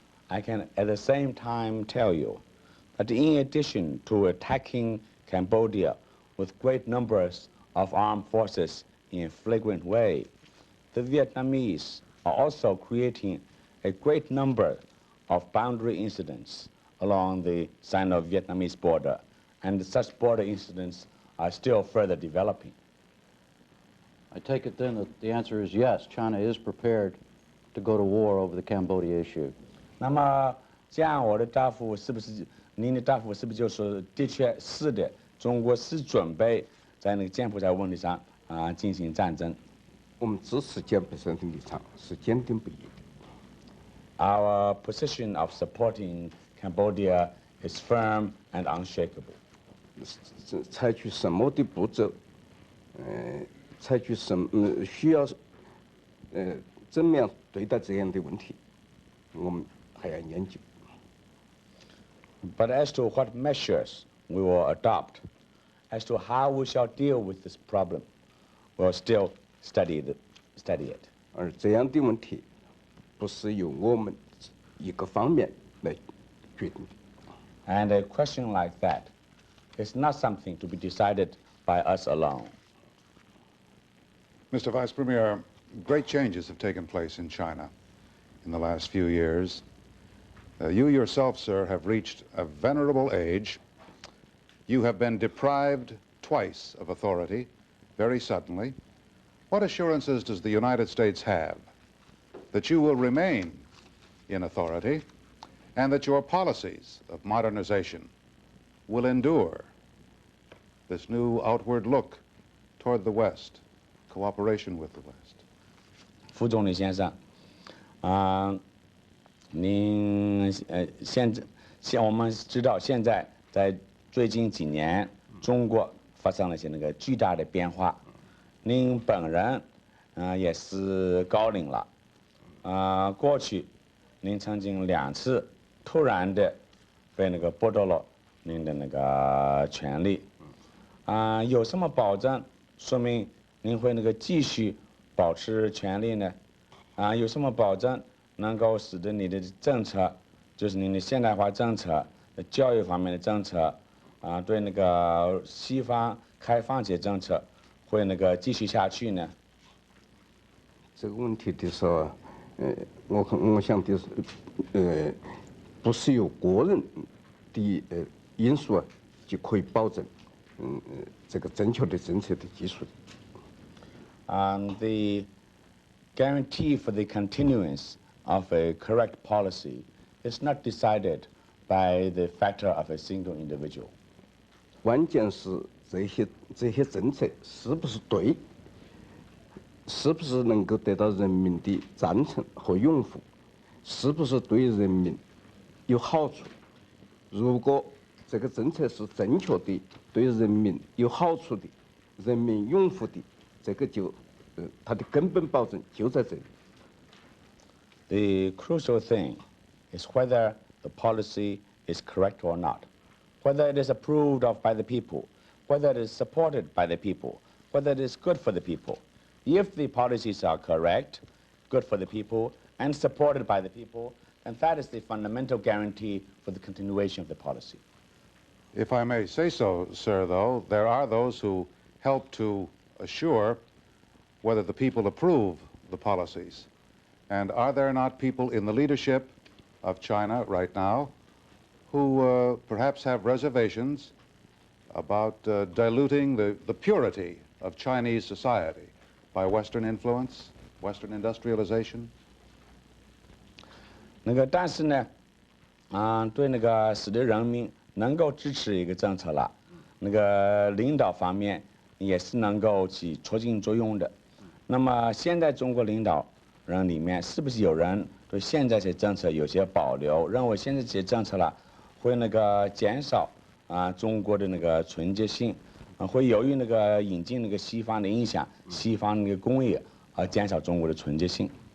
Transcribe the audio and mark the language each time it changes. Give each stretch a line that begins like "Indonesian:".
English: I can at the same time tell you that in addition to attacking Cambodia with great numbers of armed forces in a flagrant way, the Vietnamese are also creating a great number of boundary incidents along the Sino-Vietnamese border, and such border incidents are still further developing. I take it then that the answer is yes, China is prepared to go to war over the Cambodia issue.
Chinese: 那么这样我的答复是不是您的答复是不是就是的确是的，中国是准备在柬埔寨问题上进行战争？我们支持柬埔寨的立场是坚定不移的。
English: Our position of supporting Cambodia is firm and unshakable.
Chinese: 采取什么的步骤，采取需要怎么样对待这样的问题，我们还要研究。
English: But as to what measures we will adopt, as to how we shall deal with this problem, we'll still study it.
Chinese: 而这样的问题，不是由我们一个方面来决定的。
English: And a question like that is not something to be decided by us alone. Mr. Vice Premier, great changes have taken place in China in the last few years. You yourself, sir, have reached a venerable age. You have been deprived twice of authority, very suddenly. What assurances does the United States have that you will remain in authority and that your policies of modernization will endure this new outward look toward the West, cooperation with the West?
Chinese: 副总理先生，您我们知道现在在最近几年，中国发生了些那个巨大的变化。您本人也是高龄了，过去您曾经2次突然的被那个剥夺了您的那个权利，有什么保证说明您会那个继续保持权利呢？有什么保证能够使得你的政策，就是您的现代化政策、教育方面的政策，对那个西方开放些政策，会那个继续下去呢？这个问题的时候，我想的是，不是由个人的因素就可以保证，这个正确的政策的基础。
English: The guarantee for the continuance of a correct policy is not decided by the factor of a single individual.
Chinese: 关键是这些政策是不是对，是不是能够得到人民的赞成和拥护，是不是对人民有好处。如果这个政策是正确的，对人民有好处的，人民拥护的，这个就它的根本保证就在这里。
English: The crucial thing is whether the policy is correct or not, whether it is approved of by the people, whether it is supported by the people, whether it is good for the people. If the policies are correct, good for the people, and supported by the people, then that is the fundamental guarantee for the continuation of the policy. If I may say so, sir, though, there are those who help to assure whether the people approve the policies. And are there not people in the leadership of China right now who perhaps have reservations about diluting the purity of Chinese society by Western influence, Western industrialization?
Chinese: 但是呢，对那个使得人民能够支持一个政策了，领导方面也是能够起促进作用的。那么现在中国领导人里面，是不是有人对现在这些政策有些保留，认为现在这些政策了会减少中国的纯洁性，会由于引进西方的影响，西方工业而减少中国的纯洁性？